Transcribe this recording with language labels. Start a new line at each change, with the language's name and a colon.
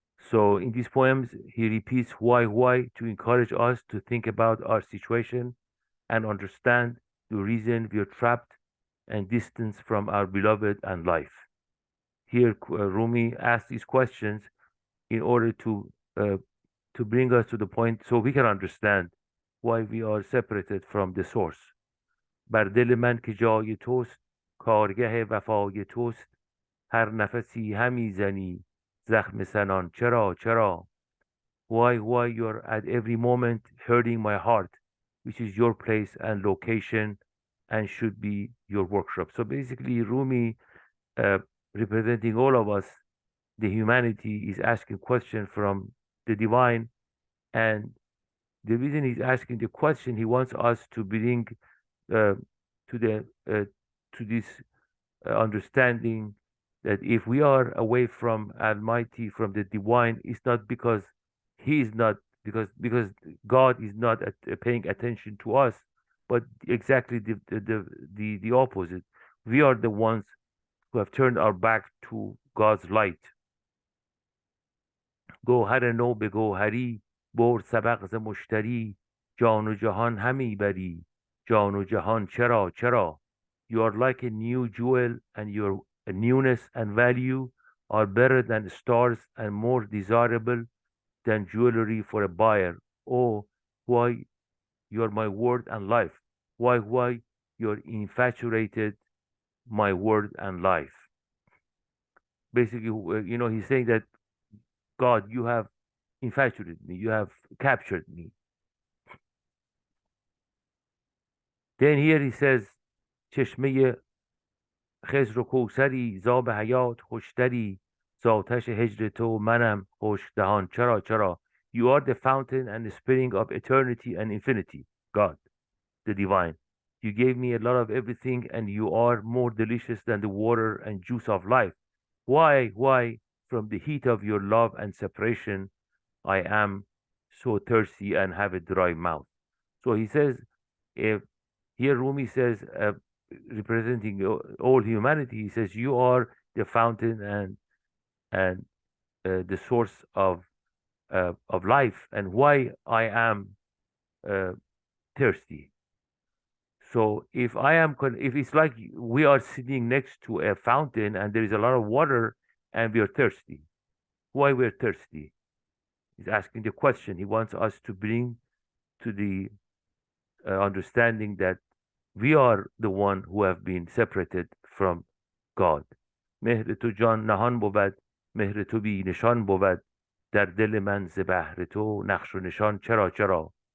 English: So in these poems, he repeats why to encourage us to think about our situation and understand the reason we are trapped and distant from our beloved and life. Here, Rumi asks these questions in order to bring us to the point so we can understand why we are separated from the source.
Persian: بر دل من که جای توست کارگه وفای توست هر نفسی همی زنی زخم سنان چرا چرا.
English: Why you're at every moment hurting my heart, which is your place and location and should be your workshop. So basically Rumi, uh, representing all of us, the humanity, is asking question from the divine, and the reason he's asking the question, he wants us to bring uh, to the to this understanding that if we are away from Almighty, from the divine, it's not because he is not, because God is not paying attention to us, but exactly the opposite. We are the ones who have turned our back to God's light.
Persian: گوهر نو به گوهری برد سبق ز مشتری جان و جهان همی بری جان و جهان چرا چرا.
English: You are like a new jewel, and your newness and value are better than stars and more desirable than jewelry for a buyer. Oh, why you are my word and life. Why you're infatuated my word and life. Basically, he's saying that God, you have infatuated me, you have captured me. Then here he says,
Persian: چشمه خضر و کوثری زاب حیات خوشتری زاتش هجر تو منم خشک دهان چرا چرا.
English: You are the fountain and the spring of eternity and infinity, God, the divine. You gave me a lot of everything, and you are more delicious than the water and juice of life. Why, from the heat of your love and separation, I am so thirsty and have a dry mouth. So he says, if here Rumi says, representing all humanity, he says, you are the fountain and the source of life, and why I am thirsty. So if it's like we are sitting next to a fountain and there is a lot of water and we are thirsty, why we're thirsty? He's asking the question. He wants us to bring to the understanding that we are the one who have been separated from God.
Persian: مهر تو جان نهان بود، مهر تو بی نشان بود، در دل من ز بهر تو نقش و نشان چرا چرا.